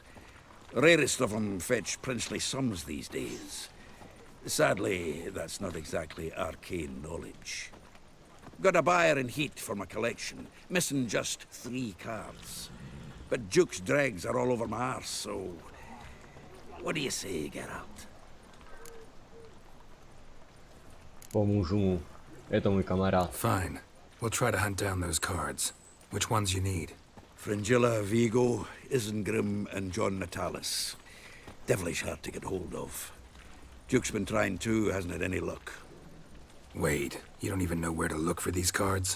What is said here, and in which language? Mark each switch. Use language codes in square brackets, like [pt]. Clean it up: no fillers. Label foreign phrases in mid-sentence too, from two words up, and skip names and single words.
[en] Rarest of them fetch princely sums these days. Sadly, that's not exactly arcane knowledge. Got a buyer in heat for my collection, missing just 3 cards. But Duke's dregs are all over my arse, so... What do you say, Gerald? [cs] Pomůžu mu. Je to můj kamarád. [en] Fine. We'll try to hunt down those cards. Which ones you need? Fringilla, Vigo, Isengrim, and John Natalis. Devilish hard to get hold of. Duke's been trying too, hasn't had any luck. Wait, you don't even know where to look for these cards?